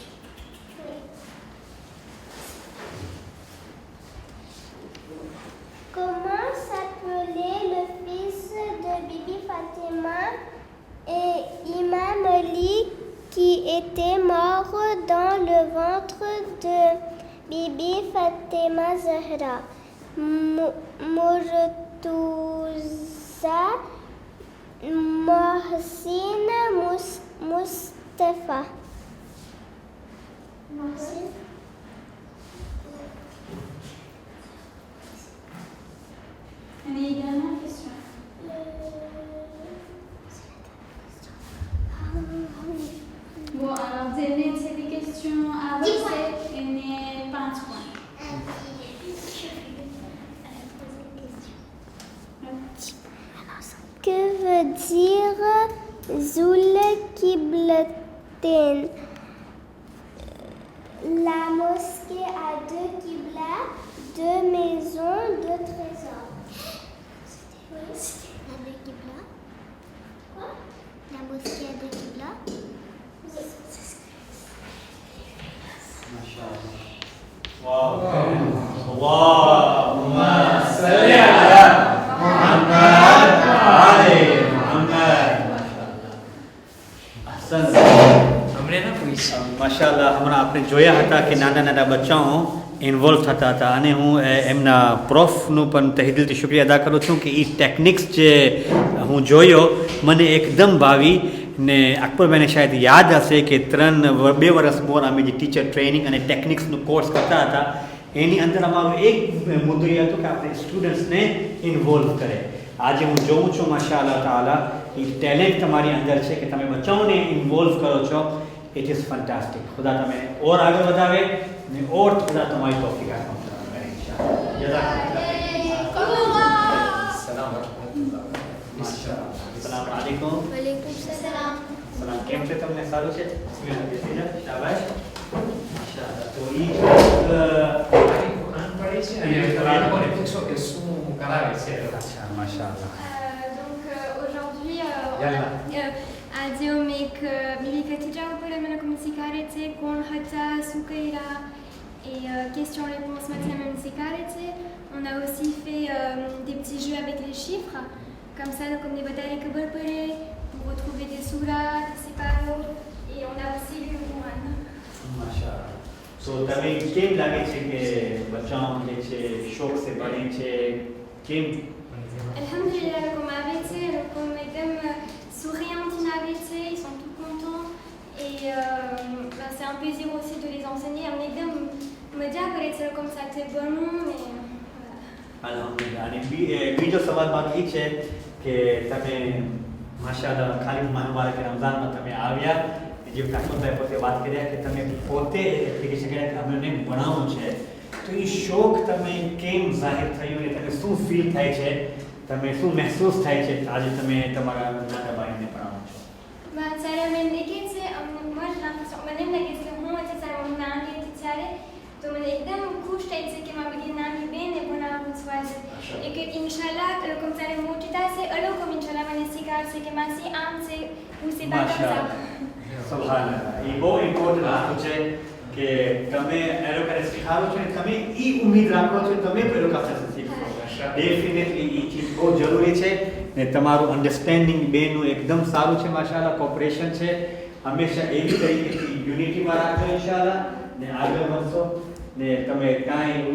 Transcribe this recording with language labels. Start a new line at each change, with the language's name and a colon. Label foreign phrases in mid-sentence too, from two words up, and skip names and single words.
French: Comment s'appelait le fils de Bibi Fatima et Imam Ali qui était mort dans le ventre de Bibi Fatima Zahra? Murtuza, Mohsin, Mustafa. Mohsin?
Gujarati: અને એ
French: dernière question bon alors
Gujarati: જેને છેલ્લી question આવશે એને 5 પોઈન્ટ
French: Que veut dire Zul Qiblatain? La mosquée a 2 qiblas, 2 maisons, 2 trésors. La 2 qiblas? Quoi? La mosquée a 2 qiblas?
Arabic: ما شاء الله واه صلِّ على محمد وآل محمد أحسن
Hindi: हमने ना पूछा
Gujarati: માશાલ્લાહ હમણાં આપણે જોયા હતા કે નાના નાના બચ્ચાઓ ઇન્વોલ્વ થતા હતા અને હું એમના પ્રોફનું પણ તહેદિલથી શુક્રિયા અદા કરું છું કે એ ટેકનિક્સ જે હું જોયો મને એકદમ ભાવી ને અકબરભાઈને શાયદ યાદ હશે કે 2 વર્ષ મોર અમે જે
English: teacher training
Gujarati: અને ટેકનિક્સનું કોર્સ કરતા હતા એની અંદર અમારો એક મુદ્દો એ હતો કે આપણે સ્ટુડન્ટ્સને ઇન્વોલ્વ કરે આજે હું જોઉં છું માશાઅલ્લાહ તાલા એ ટેલેન્ટ તમારી અંદર છે કે તમે બચ્ચાઓને ઇન્વોલ્વ કરો છો
English: it is fantastic
Gujarati: ખુદા તમે ઓર આગળ વધાવે ને ઓર ખુદા તમારી તૌફીક આપે ઇન્શાઅલ્લાહ
Arabic: सलाम السلام عليكم وعليكم السلام.
Gujarati: સલામ કેમ છે તમને સારું છે શાબાશ માશાઅલ્લાહ તો ઈ કુરાન પડે છે અને બાળકોને પૂછો કે શું કરાવે છે અચ્છા માશાઅલ્લાહ
French: donc aujourd'hui Yalla.
Gujarati: આજે અમે એક બીજી કથિજા ઉપર અમે લોકોને શીખવાડે છે કોણ હતા શું કર્યા
French: et questions-réponses maximum c'est carré. On a aussi fait des petits jeux avec les chiffres. Comme ça, comme les batailles que vous pouvez, vous retrouvez des sourates, des paroles, et on a aussi lu le Coran.
Gujarati: માશાઅલ્લાહ. તો તમે કેમ લાગે છે કે બચ્ચાઓ જે છે શોખ સે ભણે છે કેમ
French: Alhamdulillah, comme avec comme एकदम souriante avec ils sont tout contents et c'est un plaisir aussi de les enseigner. On
Gujarati: એકદમ મજા કરે છે
French: comme ça c'est bon et
Gujarati: અલ્હમ્દુલિલ્લાહ. અને બીજો સવાલ મારો એ છે કે તમે માશાઅલ્લાહ ખાલી માનવા કે રમઝાનમાં તમે આવ્યા જે ઠાકોરભાઈ પોતે વાત કર્યા કે તમે પોતે એપ્લિકેશન કર્યા કે અમને ભણાવવું છે તો એ શોખ તમે કેમ જાહેર થયું અને તમે શું ફીલ થાય છે તમે શું મહેસૂસ થાય છે આજે તમે તમારા નાના ભાઈને ભણાવો છો ત્યારે મેં દેખે છે
French: moi j'ai l'impression
Gujarati: મને એમ લાગે છે કે હું આજે સારા હું નાની હતી ત્યારે તો મને એકદમ ખુશ થઈ છે કે મારી બધી નાની બેન એ ભણાવવું છે આજે
French: et que Inch'Allah comme ça les mots c'est alors comme Inch'Allah
Gujarati: મને શીખવાડશે કે માસી આમ છે હું
French: c'est pas comme ça
Gujarati: સુબહાનઅલ્લાહ એ બહુ ઇમ્પોર્ટન્ટ વસ્તુ છે કે તમે એ લોકોને શીખવાડો છો અને તમે એ ઉમ્મીદ રાખો છો તમે પણ એ લોકો પાસે શીખો ડેફિનેટલી એ ચીજ બહુ જરૂરી છે ને તમારું અન્ડરસ્ટેન્ડિંગ બેનું એકદમ સારું છે માશાઅલ્લાહ કોઓપરેશન છે હંમેશા એવી તરીકેથી યુનિટીમાં રાખજો ઇન્શાઅલ્લાહ ને આગળ વધશો ને તમે કાંઈ એવું